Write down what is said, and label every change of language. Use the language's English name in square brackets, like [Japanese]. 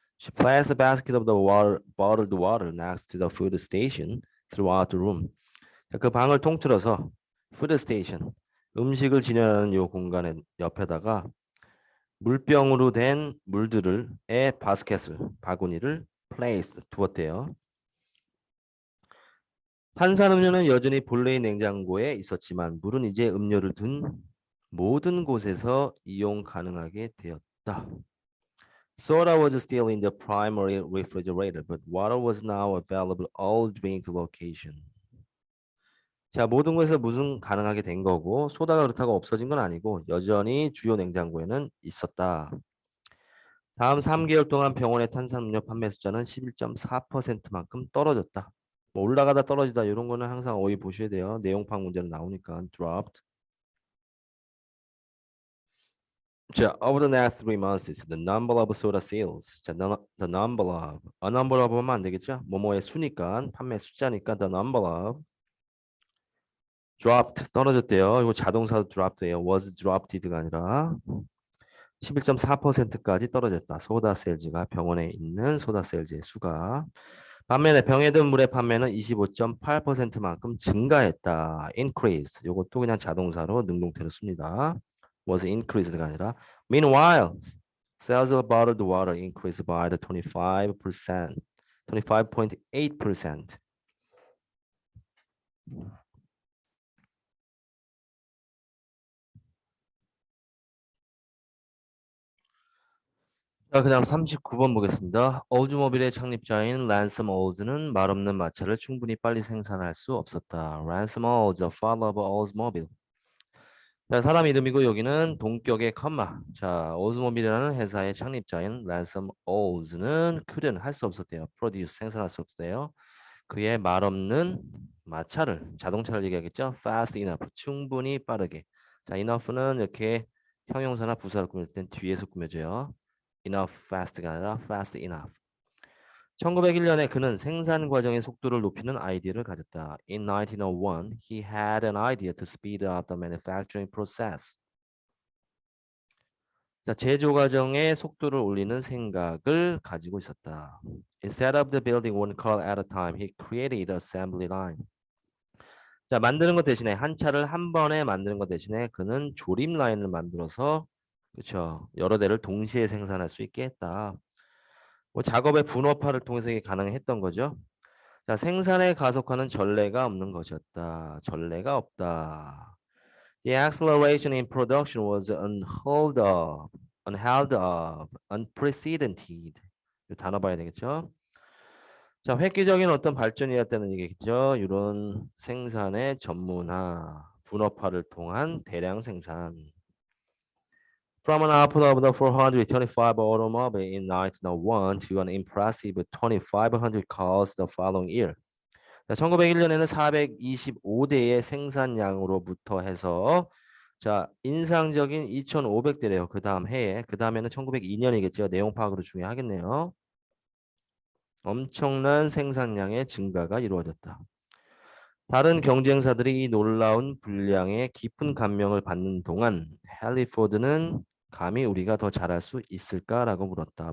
[English] She placed a basket of the bottled water next to the food station throughout the room. [Korean] 그 방을 통틀어서 food station, 음식을 진열하는 이 공간의 옆에다가 물병으로 된 물들을의 바구니를 placed, 두었대요. 탄산음료는 여전히 본래의 냉장고에 있었지만 물은 이제 음료를 둔 모든 곳에서 이용 가능하게 되었다. [English] Soda was still in the primary refrigerator, but water was now available all drink location. [Korean] 자, 모든 곳에서 무슨 가능하게 된 거고 소다가 그렇다고 없어진 건 아니고 여전히 주요 냉장고에는 있었다. 다음 3개월 동안 병원의 탄산음료 판매 숫자는 11.4%만큼 떨어졌다. 뭐 올라가다 떨어지다 이런 거는 항상 어휘 보셔야 돼요. 내용파 문제로 나오니까 dropped. [English] 자, over the next 3 months, the number of soda sales. 자, the number of, a number of [Korean] 하면 안 되겠죠? 뭐뭐의 수니까, 판매 숫자니까 [English] the number of dropped [Korean] 떨어졌대요. 이거 자동사도 dropped예요. was dropped가 아니라 11.4%까지 떨어졌다. 소다 세일즈가 병원에 있는 소다 세일즈의 수가. 반면에 병에 든 물의 판매는 25.8%만큼 증가했다. [English] increase. [Korean] 이것도 그냥 자동사로 능동태로 씁니다. [English] was increased가 [Korean] 아니라 [English] meanwhile sales of bottled water increased by the 25%, 25.8%. [Korean] 자, 그다음 39번 보겠습니다. 올즈모빌의 창립자인 랜섬 올즈는 말없는 마차를 충분히 빨리 생산할 수 없었다. [English] 랜섬 올즈, the father of Oldsmobile. [Korean] 자, 사람 이름이고 여기는 동격의 컴마. 자, 올즈모빌이라는 회사의 창립자인 랜섬 올즈는 couldn't 할 수 없었대요. produce 생산할 수 없대요. 그의 말없는 마차를 자동차를 얘기하겠죠. [English] fast enough [Korean] 충분히 빠르게. 자, enough는 이렇게 형용사나 부사를 꾸밀 땐 뒤에서 꾸며져요. [English] enough fast가 [Korean] 아니라 [English] fast enough. [Korean] 1901년에 그는 생산 과정의 속도를 높이는 아이디어를 가졌다. [English] In 1901, he had an idea to speed up the manufacturing process. [Korean] 자, 제조 과정의 속도를 올리는 생각을 가지고 있었다. [English] Instead of the building one car at a time, he created an assembly line. [Korean] 자, 만드는 것 대신에 한 차를 한 번에 만드는 것 대신에 그는 조립 라인을 만들어서 그렇죠. 여러 대를 동시에 생산할 수 있게 했다. 뭐 작업의 분업화를 통해서 이게 가능했던 거죠. 자, 생산의 가속화는 전례가 없는 것이었다. 전례가 없다. [English] The acceleration in production was unheard of, unprecedented. [Korean] 이 단어 봐야 되겠죠. 자, 획기적인 어떤 발전이었다는 얘기겠죠. 이런 생산의 전문화, 분업화를 통한 대량 생산. [English] From an output of the 425 automobile in 1901 to an impressive 2,500 cars the following year. [Korean] 1901년에는 425대의 생산량으로부터 해서 자 인상적인 2,500대래요. 그 다음 해에 그 다음에는 1902년이겠죠. 내용 파악으로 중요하겠네요. 엄청난 생산량의 증가가 이루어졌다. 다른 경쟁사들이 이 놀라운 분량에 깊은 감명을 받는 동안 헨리 포드는 감히 우리가 더 잘할 수 있을까라고 물었다.